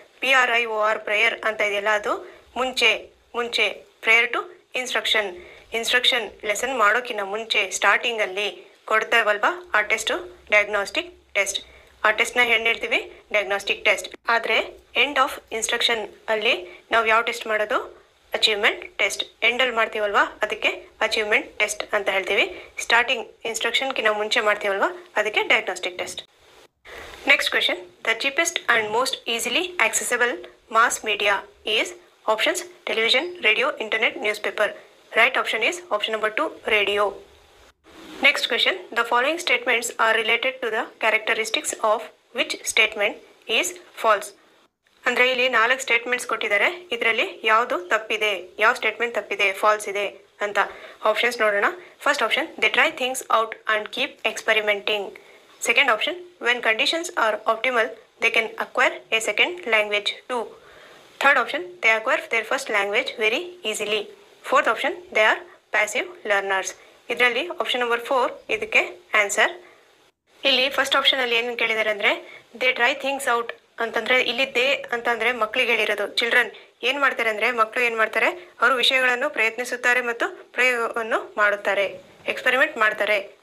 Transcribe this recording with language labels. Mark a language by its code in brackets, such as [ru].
[kn] PRIOR prior ಅಂತ ಇದೆಯಲ್ಲ, ಅದು ಮುಂಚೆ [en] prior to instruction [kn] ಲೆಸನ್ ಮಾಡೋಕ್ಕಿಂತ ಮುಂಚೆ ಸ್ಟಾರ್ಟಿಂಗಲ್ಲಿ ಕೊಡ್ತೇವಲ್ವಾ, ಆ ಟೆಸ್ಟು ಡಯಾಗ್ನೋಸ್ಟಿಕ್ ಟೆಸ್ಟ್. ಆ ಟೆಸ್ಟ್ನ ಏನು ಹೇಳ್ತೀವಿ, ಡಯಾಗ್ನೋಸ್ಟಿಕ್ ಟೆಸ್ಟ್. ಆದರೆ [en] end of instruction [kn] ಅಲ್ಲಿ ನಾವು ಯಾವ ಟೆಸ್ಟ್ ಮಾಡೋದು, ಅಚೀವ್ಮೆಂಟ್ ಟೆಸ್ಟ್. ಎಂಡಲ್ಲಿ ಮಾಡ್ತೀವಲ್ವಾ, ಅದಕ್ಕೆ ಅಚೀವ್ಮೆಂಟ್ ಟೆಸ್ಟ್ ಅಂತ ಹೇಳ್ತೀವಿ. ಸ್ಟಾರ್ಟಿಂಗ್ ಇನ್ಸ್ಟ್ರಕ್ಷನ್ಗಿಂತ ಮುಂಚೆ ಮಾಡ್ತೀವಲ್ವಾ, ಅದಕ್ಕೆ diagnostic test. [en] Next question, the cheapest and most easily accessible mass media is. Options: television, radio, internet, newspaper. Right option is option number 2, radio. Next question, the following statements are related to the characteristics of which statement is false. [kn] ಅಂದರೆ ಇಲ್ಲಿ 4 statements ಕೊಟ್ಟಿದ್ದಾರೆ, ಇದರಲ್ಲಿ ಯಾವುದು ತಪ್ಪಿದೆ, ಯಾವ statement ತಪ್ಪಿದೆ, falls ಇದೆ ಅಂತ. ಆಪ್ಷನ್ಸ್ ನೋಡೋಣ. [en] First option, they try things out and keep experimenting. Second option, when conditions are optimal, they can acquire a second language too. Third option, they acquire their first language very easily. Fourth option, they are passive learners. [kn] ಇದರಲ್ಲಿ option number 4 ಇದಕ್ಕೆ answer. ಇಲ್ಲಿ first ಆಪ್ಷನಲ್ಲಿ ಏನು ಕೇಳಿದ್ದಾರೆ ಅಂದರೆ, [en] they try things out [kn] ಅಂತಂದರೆ, ಇಲ್ಲಿ they ಅಂತಂದರೆ ಮಕ್ಕಳಿಗೆ ಹೇಳಿರೋದು. ಚಿಲ್ಡ್ರನ್ ಏನು ಮಾಡ್ತಾರೆ ಅಂದರೆ, ಮಕ್ಕಳು ಏನು ಮಾಡ್ತಾರೆ, ಅವರು ವಿಷಯಗಳನ್ನು ಪ್ರಯತ್ನಿಸುತ್ತಾರೆ ಮತ್ತು ಪ್ರಯೋಗವನ್ನು ಮಾಡುತ್ತಾರೆ, ಎಕ್ಸ್ಪೆರಿಮೆಂಟ್ ಮಾಡ್ತಾರೆ.